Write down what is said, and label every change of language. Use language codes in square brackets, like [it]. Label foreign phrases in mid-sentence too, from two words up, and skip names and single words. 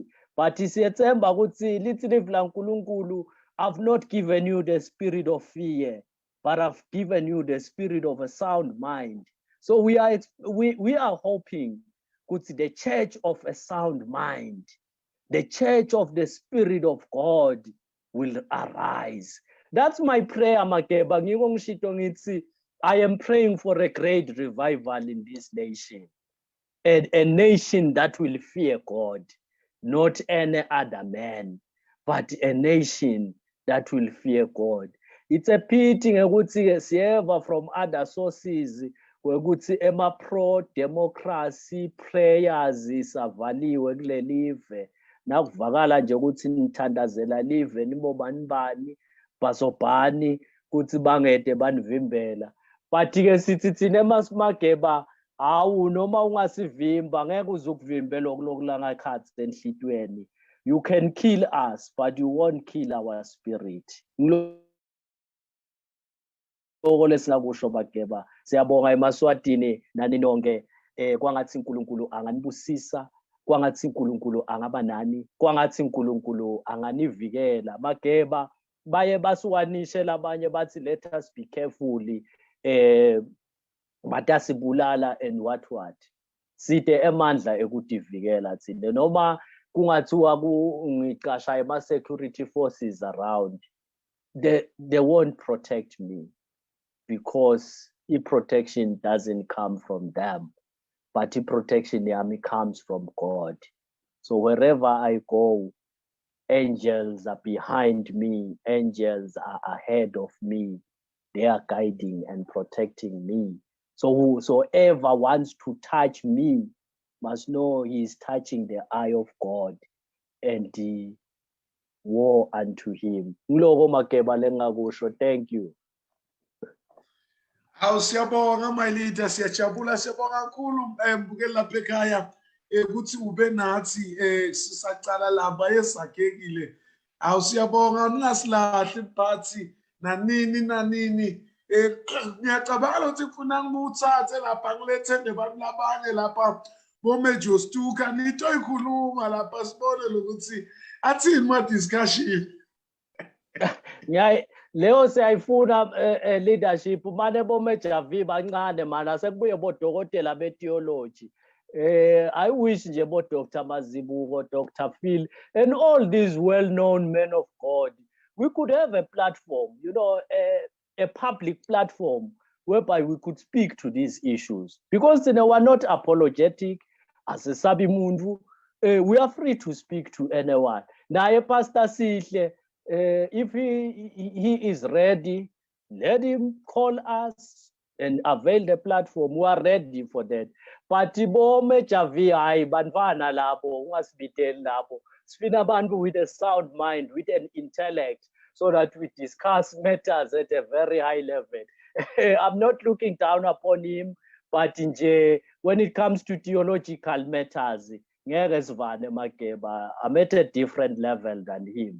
[ss] But siyethemba ukuthi lithi livla uNkulunkulu, [en] I've not given you the spirit of fear, but I've given you the spirit of a sound mind. So we are hoping ukuthi the church of a sound mind, the church of the spirit of God will arise. That's my prayer, Makeba. [ss] Ngiko ngishito ngithi [en] I am praying for a great revival in this nation. A nation that will fear God, not any other man, but a nation that will fear God. It's a pity [ss] ukuthi siyeva [en] from other sources [ss] ukuthi [en] pro-democracy prayers [ss] isavaliwe kule live, nakuvakala nje ukuthi nithandazela live nibo bani bazobhani ukuthi bangede banivimbela. But ke sithi thina eMaSmageba awu noma ungasivimba ngeke uzukuvimbela okulokulanga khathi enhlitweni. [en] You can kill us, but you won't kill our spirit. [ss] Lesingakusho Mageba, siyabonga eMaswatini nani nonke kwangathi uNkulunkulu anganibusisa, kwangathi uNkulunkulu angaba nani, kwangathi uNkulunkulu anganivikela. [en] Mageba [ss] baye basukanishe labanye bathi [en] let us be careful batasibulala and what side [ss] emandla ekudivikela thina noma kungathiwa ngicasha ema [en] security forces around, they won't protect me, because protection doesn't come from them, but protection yami comes from God. So wherever I go, angels are behind me, angels are ahead of me, they are guiding and protecting me. So whosoever wants to touch me must know he is touching the eye of God, and the woe unto him. Thank you. [ss] Siyabonga [en] my leader, [ss] siyajabula, siyabonga kakhulu mbukeli lapha ekhaya ukuthi ube nathi sisaqala laba esakhekile. Siyabonga ningasilahle iphathi nanini ngiyacabanga ukuthi kufuna ngimuthathe lapha ngilethe nebantu labanye lapha boMajor Stuka nito ikhuluma lapha sibone ukuthi athini ma discussion. Leo siyayifuna leadership mane boMajor V bancane mana sekubuye bodokotela betheology. [en] I wish nje bo Dr. Mazibuko, Dr. Phil, and all these well-known men of God, we could have a platform, a public platform whereby we could speak to these issues, because we're not apologetic as a Sabi Mundu. We are free to speak to anyone. Now, Pastor Sihle, if he is ready, let him call us and avail the platform. We are ready for that. [ss] But boMajor V banvana labo ungasibiteli labo. Sifuna abantu [en] with a sound mind, with an intellect, so that we discuss matters at a very high level. I'm not looking down upon him, but when it comes to theological matters, I'm at a different level than him.